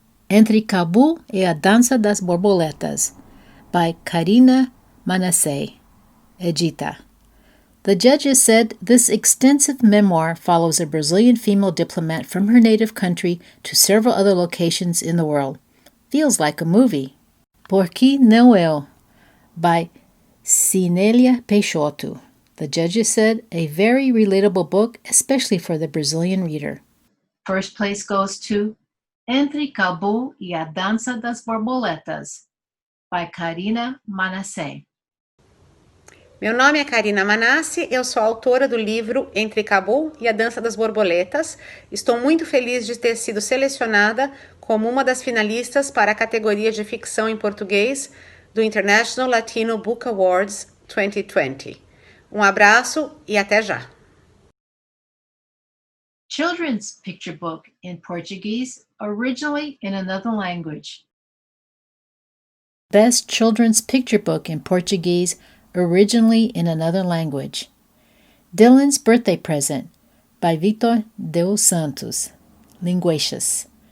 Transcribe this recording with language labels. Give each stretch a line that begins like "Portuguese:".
Portuguese: Entre Cabul e a Dança das Borboletas by Karina Manasseh, edita.
English: The judges said this extensive memoir follows a Brazilian female diplomat from her native country to several other locations in the world. Feels like a movie.
Portuguese: Por que não eu by Cinélia Peixoto.
English: The judges said a very relatable book, especially for the Brazilian reader. First place goes to Entre Cabul e a Dança das Borboletas by Karina Manasseh.
Portuguese: Meu nome é Karina Manassi, eu sou autora do livro Entre Cabul e a Dança das Borboletas. Estou muito feliz de ter sido selecionada como uma das finalistas para a categoria de ficção em português do International Latino Book Awards 2020. Abraço e até já.
English: Children's Picture Book in Portuguese, originally in another language. Best Children's Picture Book in Portuguese, originally in another language. Dylan's Birthday Present by Victor dos Santos, Linguacious.